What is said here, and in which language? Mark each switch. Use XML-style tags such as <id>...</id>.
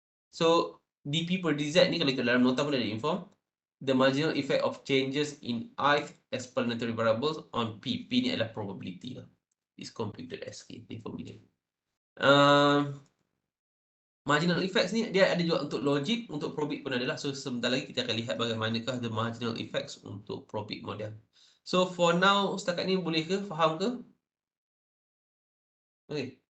<ms>So, dP per dz ni kalau kita dalam nota pun ada inform,</ms> <en>the marginal effect of changes in ith explanatory variables on P.</en> <ms>P ni adalah probability lah.</ms> <en>Is computed as K, information.</en> <ms>Marginal effects ni dia ada juga untuk logic, untuk probit pun adalah. So sebentar lagi kita akan lihat bagaimanakah</ms> <en>the marginal effects</en> <ms>untuk probit model.</ms> <en>So for now</en> <ms>setakat ni boleh ke? Faham ke?</ms> <en>Okay.</en>